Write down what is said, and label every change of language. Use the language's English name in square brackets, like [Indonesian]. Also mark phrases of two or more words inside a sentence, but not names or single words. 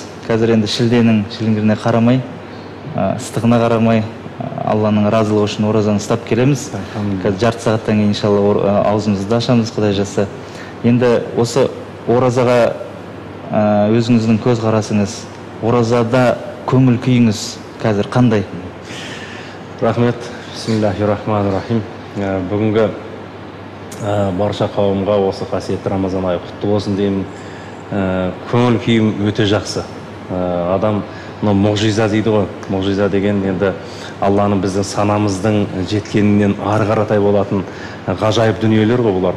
[Kazakh] Қазір енді шілденің шіліңгіріне қарамай, ыстығына қарамай, Алланың разылығы үшін оразаны ұстап келеміз. Қазір жарты сағаттан кейін иншалла аузымызды ашамыз, Құдай жазса. Енді осы оразаға өзіңіздің көз қарасыңыз, оразада көңіл күйіңіз қазір қандай? Рахмет. [Arabic] بسم الله الرحمن الرحيم. [Kazakh] Бүгінгі барша қауымға осы қасиетті Рамазан айы құтты болсын деймін. Көңіл күйім өте жақсы. Адам мұғжиза дейді ғой. Мұғжиза деген енді Алланың біздің санамыздың жеткенінен ары қаратай болатын ғажайып дүниелер ғой бұлар.